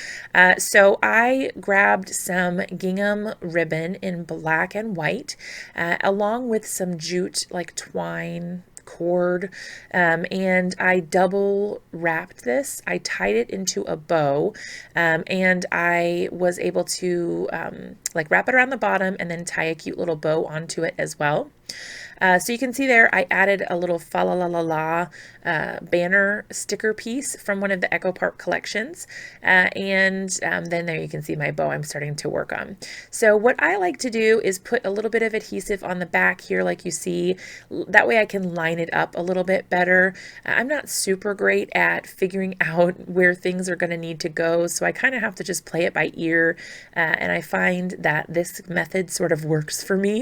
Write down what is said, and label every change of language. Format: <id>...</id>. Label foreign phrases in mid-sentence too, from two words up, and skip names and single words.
<en>So I grabbed some gingham ribbon in black and white, along with some jute like twine cord, and I double wrapped this. I tied it into a bow, and I was able to like wrap it around the bottom and then tie a cute little bow onto it as well. So you can see there, I added a little fa la la la la banner sticker piece from one of the Echo Park collections. And then there you can see my bow I'm starting to work on. So what I like to do is put a little bit of adhesive on the back here like you see. That way I can line it up a little bit better. I'm not super great at figuring out where things are going to need to go, so I kind of have to just play it by ear, and I find that this method sort of works for me.</en>